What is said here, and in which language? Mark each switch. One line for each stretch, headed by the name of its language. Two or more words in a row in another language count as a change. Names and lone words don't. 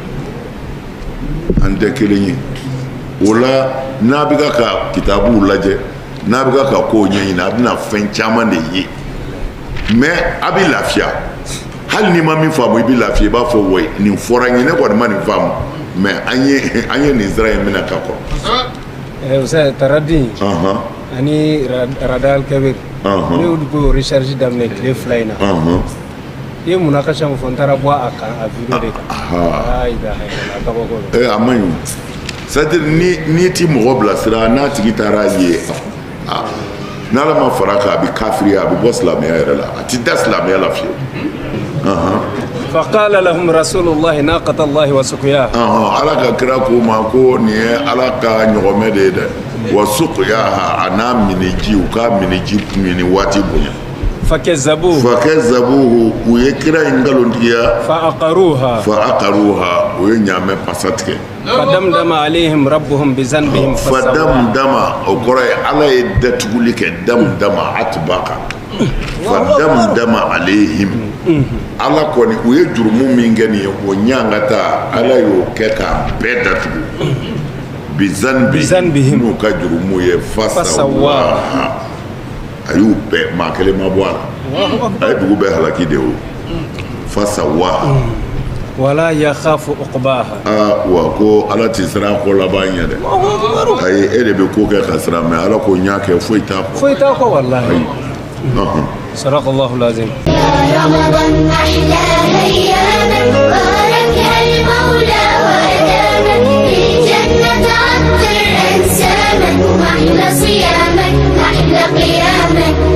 Bambara: an tɛ kelen ye o la n'a bɛ ka kitabuw lajɛ n'a bɛ ka kow ɲɛɲini a bɛna fɛn caman de ye mais a bɛ lafiya hali n'i ma min faamu i bɛ lafiya i b'a fɔ wa nin fɔra n ye ne kɔni ma nin faamu mais an ye nin sira in minɛ ka kɔrɔ. Ustaz Taradin ani Radal Kabir ne y'olu ko recherche daminɛ tile 2 in na i ye munakasa min fɔ n taara bɔ a kan a video de kan a man ɲi c'est-à-dire n'i ti mɔgɔ bilasira n'a tigi taara ye n'ala ma fara kan a bɛ kafiriya a bɛ bɔ silamɛya yɛrɛ la a ti da silamɛya la fiyewu.
Arabic: فقال لهم رسول الله ناقة الله وسقياها
Bambara: ala ka kira ko ma ko nin ye ala ka ɲɔgɔmɛ de ye dɛ
Arabic: وسقياها
Bambara: a n'a miniji u ka miniji mini waati bonya fakazzabuhu u ye kira in ngalontigiya
Arabic: فعقروها
Bambara: u ye ɲaamɛ pasa tigɛ
Arabic: فدمدم عليهم ربهم بذنبهم
Bambara: fadamdama o kɔrɔ ye ala ye datuguli kɛ damdama atbaka
Arabic: فدمدم عليهم
Bambara: ala kɔni u ye jurumu min kɛ nin ye o ɲanga ta ala y'o kɛ k'a bɛɛ datugu bizanbihim n'u ka jurumu ye fasawaha a y'u bɛɛ maa kelen ma bɔ a la a ye dugu bɛɛ halaki de o fasawaha
Arabic: ولا يخاف عقباها
Bambara: wa ko ala ti siran ko laban ɲɛ dɛ ayi e de bɛ ko kɛ ka siran mɛ ala ko n y'a kɛ foyi t'a kɔ
Arabic: wallahi صدق الله العظيم. يا رمضان أحلى أيامك باركها المولى وأدامك بالجنة عطر أنسامك وأحلى صيامك أحلى قيامك